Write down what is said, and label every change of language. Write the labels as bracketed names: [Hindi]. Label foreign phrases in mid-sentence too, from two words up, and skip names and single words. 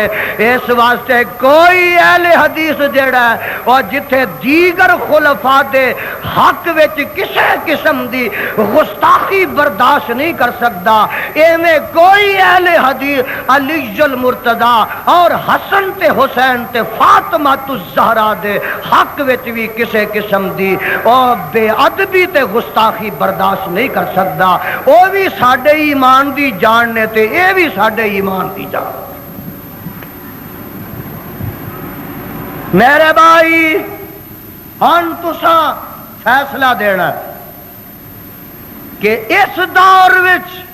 [Punjabi] اس واسطے کوئی اہل حدیث جڑا ہے اور جتھے دیگر خلفاء دے حق وچ کسے قسم دی گستاخی برداشت نہیں کر سکتا، ایویں کوئی اہل حدیث علی المرتضی اور حسن تے حسین تے فاطمہ الزہرا دے حق وچ بھی کسے قسم دی اور بے ادبی تے گستاخی برداشت نہیں کر سکتا۔ وہ بھی ساڈے ایمان دی جان نے تے اے بھی ساڈے ایمان دی جان۔ میرے بھائی ہن تساں فیصلہ دینا کہ اس دور وچ